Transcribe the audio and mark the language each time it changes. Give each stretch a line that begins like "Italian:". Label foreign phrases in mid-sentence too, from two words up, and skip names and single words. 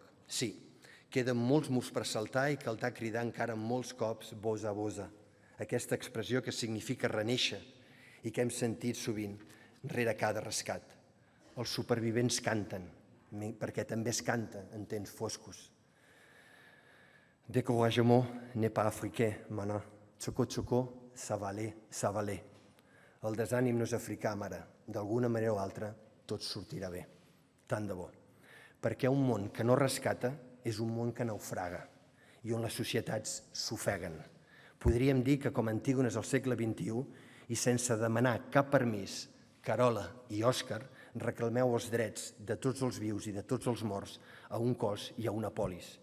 Catalan: Sí, queden molts murs per saltar i caldrà cridar encara molts cops bosa a bosa. Aquesta expressió que significa renéixer i que hem sentit sovint rere cada rescat. Els supervivents canten, perquè també es canta en temps foscos.
French: Découragement n'est pas africain, mana. Txocó, ça va aller.
Catalan: El desànim no és africà, mare. D'alguna manera o altra, tot sortirà bé. Tant de bo, perquè un món que no rescata és un món que naufraga i on les societats s'ofeguen. Podríem dir que com Antígones al segle XXI i sense demanar cap permís, Carola i Òscar reclameu els drets de tots els vius i de tots els morts a un cos i a una polis.